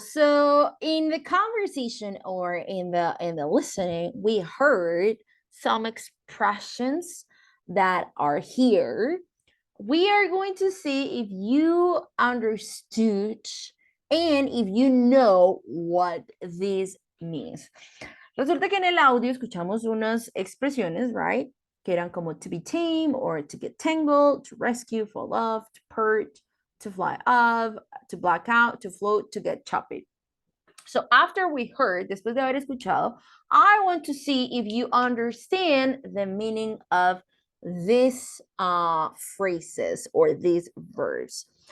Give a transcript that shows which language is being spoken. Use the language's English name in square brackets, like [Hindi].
[English] So in the conversation or in the listening, we heard some expressions that are here. We are going to see if you understood and if you know what this means. [Spanish] Resulta que en el audio escuchamos unas expresiones, [English] right? [Spanish] Que eran como [English] to be tame or to get tangled, to rescue, fall off, to perch, to fly off, to black out, to float, to get choppy. So after we heard, [Spanish] después de haber escuchado, [English] I want to see if you understand the meaning of these phrases or these verbs.